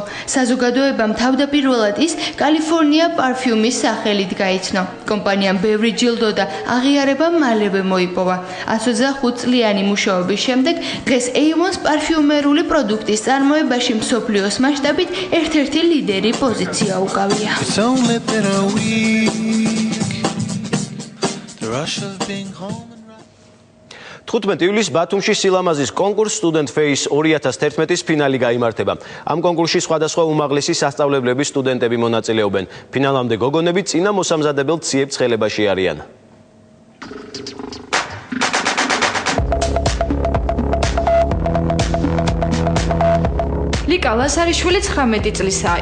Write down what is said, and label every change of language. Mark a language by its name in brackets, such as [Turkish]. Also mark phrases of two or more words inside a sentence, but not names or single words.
[Georgian] საზოგადოებამ თავდაპირველად ის კალიფორნია პარფიუმის სახელით გაიცნო. კომპანიამ ბევრი ჯილდო და აღიარება მალევე მოიპოვა. 125 წლიანი მუშაობის შემდეგ დღეს Avon-ს პარფიუმერული პროდუქტის წარმოებაში მსოფლიოს მასშტაბით ერთ-ერთი ლიდერი პოზიცია უკავია. [English] It's only been a week. The rush of being home. [Georgian] 15 ივლისს ბათუმში სილამაზის კონკურს Student Face 2011-ის ფინალი გაიმართება. ამ კონკურსში სხვადასხვა უმაღლესი სასწავლებლების სტუდენტები მონაწილეობენ. ფინალამდე გოგონები წინა მოსამზადებელ ციებ ცხელებაში არიან. ლიკა ლასარიშვილი 19 წლისაა.